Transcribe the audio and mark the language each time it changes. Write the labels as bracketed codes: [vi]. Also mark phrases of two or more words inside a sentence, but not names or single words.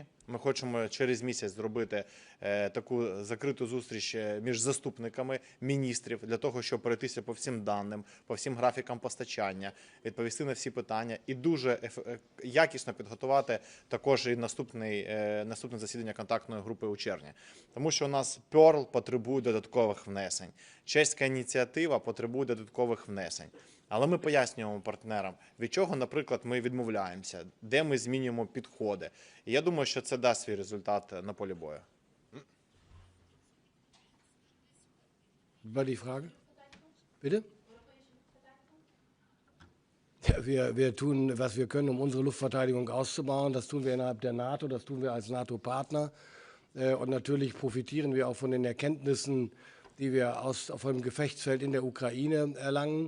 [uk] Ми хочемо через місяць зробити таку закриту зустріч між заступниками міністрів для того, щоб пройтися по всім даним, по всім графікам постачання, відповісти на всі питання і дуже якісно підготувати також і наступне засідання контактної групи у червні. Тому що у нас Pearl потребує додаткових внесень. Чеська ініціатива потребує додаткових внесень. Але ми пояснюємо партнерам, від чого, наприклад, ми відмовляємося, де ми змінюємо підходи. І я думаю, що це дасть свій результат на полі бою. [de] War die Frage? Bitte? Ja, wir tun, was wir können, um unsere Luftverteidigung auszubauen. Das tun wir innerhalb der NATO, das tun wir als NATO-Partner. Und natürlich profitieren wir auch von den Erkenntnissen, die wir von dem Gefechtsfeld in der Ukraine erlangen.